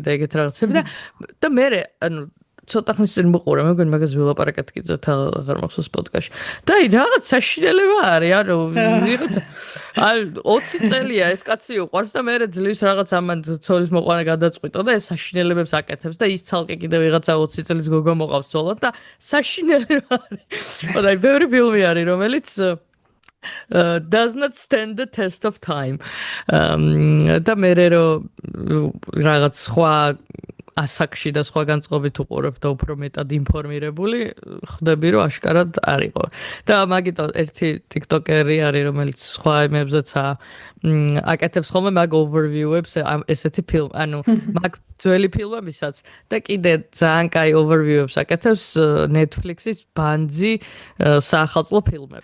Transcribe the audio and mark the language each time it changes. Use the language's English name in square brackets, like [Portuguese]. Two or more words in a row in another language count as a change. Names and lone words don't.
[Georgian] და ეგეთ რაღაცები და მე ანუ ცოტა ხნის წინ მოყურე მე მგონი მაგას ვილაპარაკეთ კიდე აღარ მახსოვს პოდკასტში და აი რაღაც საშინელება არის ანუ ვიღაცა აი 20 წელია ეს კაცი უყვარს და მე ძლივს რაღაც ამან ცოლის მოყვანა გადაწყვიტო და ეს საშინელებებს აკეთებს და ის ცალკე კიდე ვიღაცა 20 წლის გოგო მოყავს ცოლად და საშინელება არის და აი ბევრი ფილმი არის რომელიც [English] does not stand the test of time [Georgian] და მე რო რაღაც სხვა ასაკში და სხვა განწყობით უყურებ და უფრო მეტად ინფორმირებული, ხვდები რომ აშკარად არ იყო. და მაგიტო ერთი TikToker-ი არის, რომელიც სხვა იმებზეც აკეთებს ხოლმე მაგ overview-ებს ესეთი ფილმ, ანუ მაგ ძველი ფილმებისაც და კიდე ძალიან კაი overview-ებს აკეთებს Netflix-ის ბანძი საახალწლო ფილმები.